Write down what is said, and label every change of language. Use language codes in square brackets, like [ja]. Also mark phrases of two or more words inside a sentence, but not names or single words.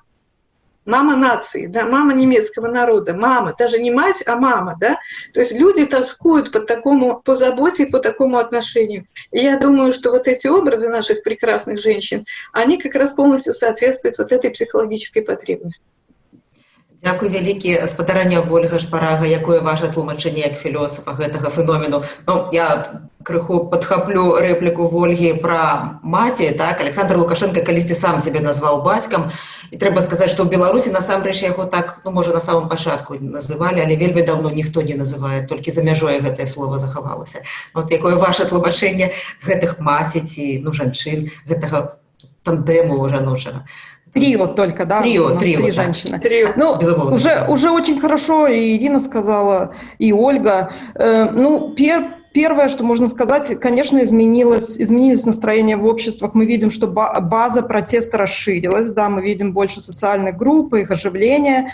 [ru] Мама нации, да, мама немецкого народа, мама, даже не мать, а мама, да. То есть люди тоскуют по заботе и по такому отношению. И я думаю, что вот эти образы наших прекрасных женщин, они как раз полностью соответствуют вот этой психологической потребности. [be] Дзякуй вялікі, спадарня Ольга Шпарага, якое ваше тлумачэнне як філосафа гэтага феномену. Ну, я крыху падхаплю рэпліку Ольгі пра маці, так, Александр Лукашенко калісьці сам сябе назваў бацькам, і трэба сказаць, што ў Беларусі насамрэч яго так, ну, можа, на самым пачатку называлі, але вельмі даўно ніхто не называе, толькі за мяжой гэтае слово захавалася. Вот якое ваше тлумачэнне гэтых маці ці, ну, жанчын, гэтага тандэму жаночага? [ru] Трио только, да? Трио, три да. женщины. Трио. Ну, уже очень хорошо, и Ирина сказала, и Ольга. Ну, первое, что можно сказать, конечно, изменилось настроение в обществах. Мы видим, что база протеста расширилась, да, мы видим больше социальных групп, их оживления.